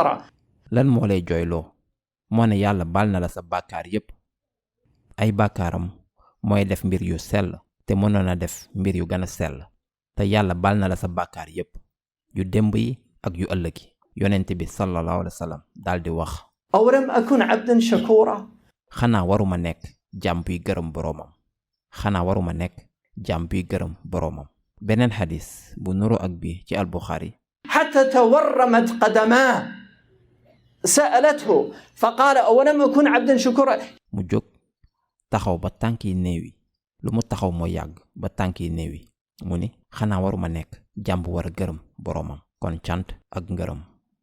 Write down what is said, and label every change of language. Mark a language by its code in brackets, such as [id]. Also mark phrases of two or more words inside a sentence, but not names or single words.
[wo] lan moo lay jooyloo moo ne yàlla baal na la sa bàkkaar yépp ay bàkkaaram mooy def mbir yu sell te mënoon a def mbir yu gën a sell te yàlla baal na la sa bàkkaar yépp yu démb yi ak yu ëllëg yi yonent bi [ar] صلى الله عليه وسلم [wo] daldi wax [ar] أولم أكن عبدا شكورا [wo] xanaa waruma nekk jaam buy gërëm boroomam xanaa waruma nekk jaam buy gërëm boroomam beneen xadis bu nuru ak bi ci al-Bukhari [ar] حتى تورمت قدماه سألته فقال أولم أكن عبدا شكورا [wo] mu jóg taxaw ba tànk yi néewi lu mu taxaw moo yàgg ba tànk yi néewi mu ni xanaa waruma nekk jaam bu war a gërëm boroomam kon cant ak ngërëm